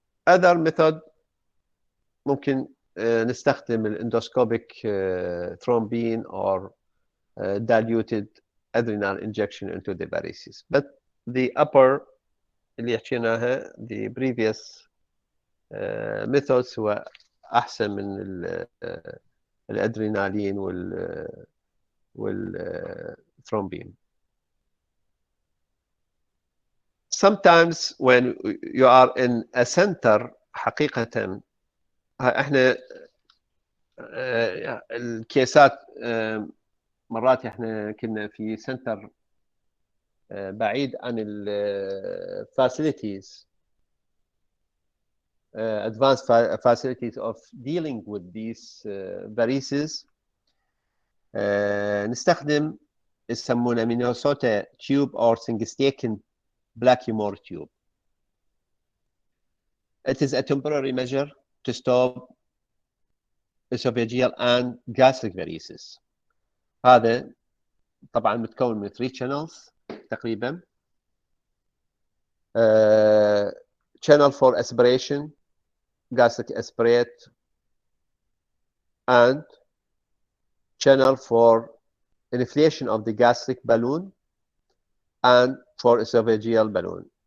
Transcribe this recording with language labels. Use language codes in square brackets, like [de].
[en] Other method [ar] ممكن نستخدم الاندوسكوبيك [en] thrombin or diluted adrenal injection into the varices. But the upper [ar] اللي حكيناها [en] the previous methods [ar] هو أحسن من الأدرينالين والثرومبين. [en] Sometimes when you are in a center [ar] حقيقة احنا الكيسات مرات احنا كنا في سنتر بعيد عن الفاسيليتيز [en] advanced facilities of dealing with these varices. [ar] نستخدم يسمونه مينيسوتا [en] tube or Singstaken Blackmore tube. It is a temporary measure to stop esophageal and gastric varices. [ar] هذا طبعا متكون من 3 channels تقريبا. [en] Channel for aspiration, gastric aspirate, and channel for inflation of the gastric balloon and for esophageal balloon.